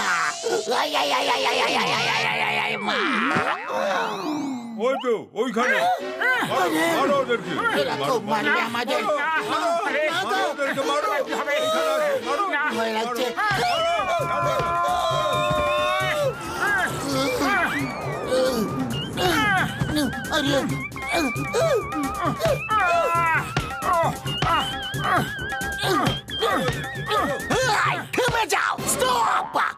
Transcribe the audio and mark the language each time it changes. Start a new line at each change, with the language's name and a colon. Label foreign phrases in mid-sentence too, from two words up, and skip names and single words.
Bangla: Ay, ay, ay, ay, ay, ay, ay, ay, ay, ay, ay, ma! ওই তো ওইখানে, মারো মারো ওদেরকে। এরকম মারবে আমাদের? মারো ওদেরকে, মারো। এখানে আছে, মারো। ভয় লাগছে। আরে থেমে যাও, স্টপ।